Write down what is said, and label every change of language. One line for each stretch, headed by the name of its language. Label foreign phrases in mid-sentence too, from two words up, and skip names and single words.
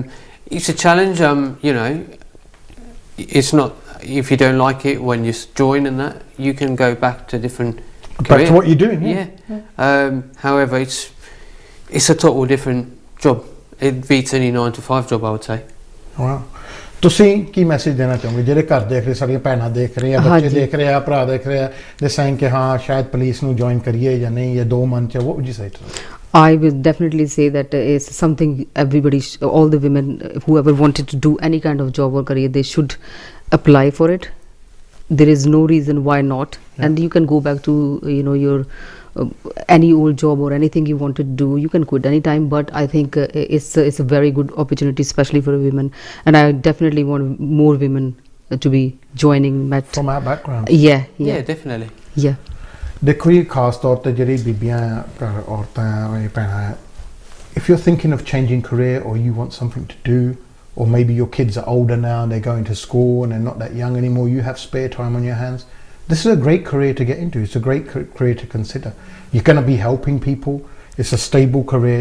English: It's a challenge. It's not if you don't like it when you join and that you can go back to different back to what you're doing. Yeah. However, it's a total different job. It beats any 9 to 5 job, I would say.
Punjabi: Wow. ਤੁਸੀਂ ਕੀ ਮੈਸੇਜ ਦੇਣਾ ਚਾਹੋਗੇ ਜਿਹੜੇ ਘਰ ਦੇਖ ਰਹੇ ਸਾਡੀਆਂ ਭੈਣਾਂ ਦੇਖ ਰਹੇ ਆ ਬੱਚੇ ਦੇਖ ਰਹੇ ਆ ਭਰਾ ਦੇਖ ਰਹੇ ਆ ਦੇ saying ਕਿ ਹਾਂ ਸ਼ਾਇਦ ਪੁਲਿਸ ਨੂੰ ਜੁਆਇਨ ਕਰੀਏ ਜਾਂ ਨਹੀਂ ਜਾਂ
English: 2 months what would you say to them? I will definitely say that it's something everybody, all the women, whoever wanted to do any kind of job or career, they should apply for it. There is no reason why not. And you can go back to your any old job or anything you want to do. You can quit anytime, but I think it's a very good opportunity, especially for women, and I definitely want more women to be joining Met from our background. Yeah, definitely. Yeah.
Punjabi: ਦੇਖੋ ਜੀ ਖਾਸ ਤੌਰ ਤੇ ਜਿਹੜੀ ਬੀਬੀਆਂ ਔਰਤਾਂ ਭੈਣਾਂ
English: if you're thinking of changing career or you want something to do, or maybe your kids are older now and they're going to school and they're not that young anymore, you have spare time on your hands, this is a great career to get into. It's a great career to consider. You're going to be helping people. It's a stable career.